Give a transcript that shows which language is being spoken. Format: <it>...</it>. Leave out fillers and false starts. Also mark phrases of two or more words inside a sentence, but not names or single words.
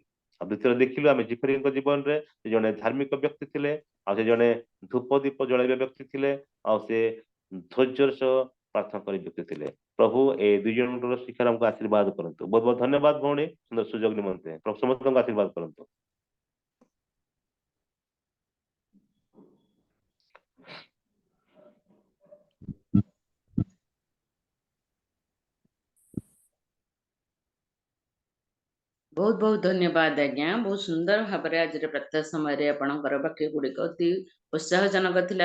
<or>ଆଉ ଦ୍ୱିତୀୟରେ ଦେଖିଲୁ ଆମେ ଜିଫ୍ରିଙ୍କ ଜୀବନରେ ସେ ଜଣେ ଧାର୍ମିକ ବ୍ୟକ୍ତି ଥିଲେ, ଆଉ ସେ ଜଣେ ଧୂପ ଦୀପ ଜଳାଇବା ବ୍ୟକ୍ତି ଥିଲେ, ଆଉ ସେ ଧୈର୍ଯ୍ୟର ସହ ପ୍ରାର୍ଥନା କରି ବ୍ୟକ୍ତି ଥିଲେ। ପ୍ରଭୁ ଏ ଦୁଇ ଜଣଙ୍କର ଶିକ୍ଷାରେ ଆମକୁ ଆଶୀର୍ବାଦ କରନ୍ତୁ। ବହୁତ ବହୁତ ଧନ୍ୟବାଦ ଭଉଣୀ, ସୁନ୍ଦର ସୁଯୋଗ ନିମନ୍ତେ। ପ୍ରଭୁ ସମସ୍ତଙ୍କୁ ଆଶୀର୍ବାଦ କରନ୍ତୁ। ବହୁତ ବହୁତ ଧନ୍ୟବାଦ ଆଜ୍ଞା। ବହୁତ ସୁନ୍ଦର ଭାବ ଆଜି ପ୍ରାତଃ ସମୟ ଆପଣଙ୍କର ବାକ୍ୟ ଗୁଡ଼ିକ ଅତି ଉତ୍ସାହଜନକ ଥିଲା।</or>